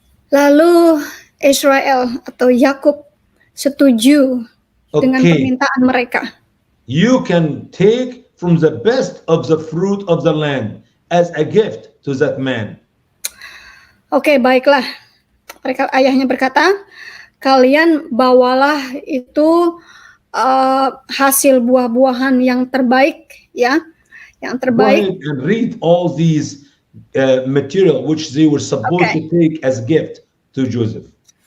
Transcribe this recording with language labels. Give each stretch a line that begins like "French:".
Indonesian: Lalu Israel atau Yakub setuju dengan permintaan mereka.
English: You can take from the best of the fruit of the land as a gift to that man.
Indonesian: Oke, baiklah. Ayahnya berkata, kalian bawalah itu hasil buah-buahan yang terbaik, ya, yang terbaik.
English: Go ahead and read all these material which they were supposed to take as gift to Joseph.